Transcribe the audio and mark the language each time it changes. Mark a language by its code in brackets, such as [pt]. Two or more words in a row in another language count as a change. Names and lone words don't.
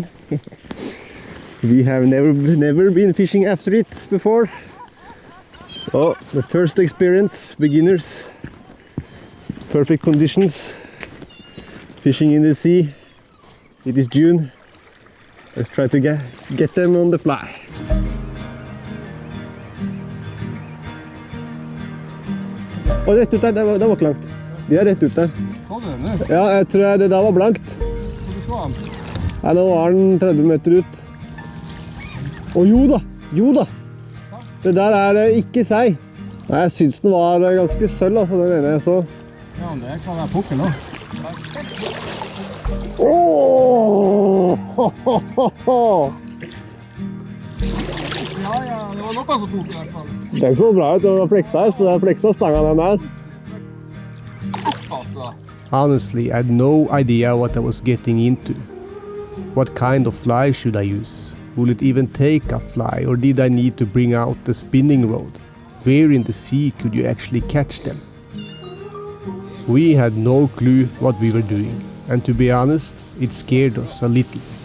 [en] We have never been fishing after it before. Oh, the first experience, beginners. Perfect conditions. Fishing in the sea. It is June. Let's try to get them on the fly. [no] Og rett ut der, det var ikke langt. De er rett ut der. Ja, jeg tror det der var blankt. Nei, nå var den 30 meter ut. Å jo da. Det der er ikke sei. Nei, jeg synes den var ganske sølv, altså, den ene jeg så. Ja, det kan være pukken da. Ja, det var noe som tok i hvert fall. Den så bra ut, det var pleksa stanga den der. [en] Honestly, I had no idea what I was getting into. What kind of fly should I use? Will it even take a fly, or did I need to bring out the spinning rod? Where in the sea could you actually catch them? We had no clue what we were doing, and to be honest, it scared us a little.